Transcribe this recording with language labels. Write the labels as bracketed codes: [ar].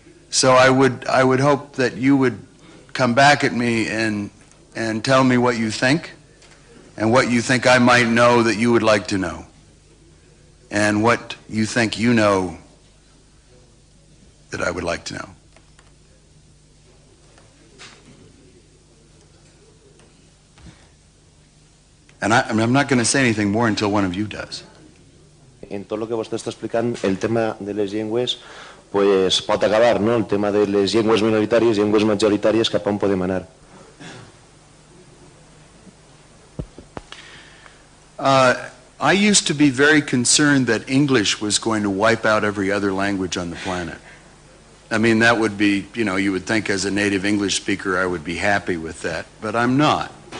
[en] So I would hope that you would come back at me and tell me what you think, and what you think I might know that you would like to know, and what you think you know that I would like to know. And I'm not going to say anything more until one of you does. [ca] En tot el que vostè està explicant, el tema de les llengües pues, pot acabar, no? El tema de les llengües minoritàries, llengües majoritàries, cap on podem anar? [en] I used to be very concerned that English was going to wipe out every other language on the planet. I mean, that would be, you know, you would think as a native English speaker I would be happy with that, but I'm not.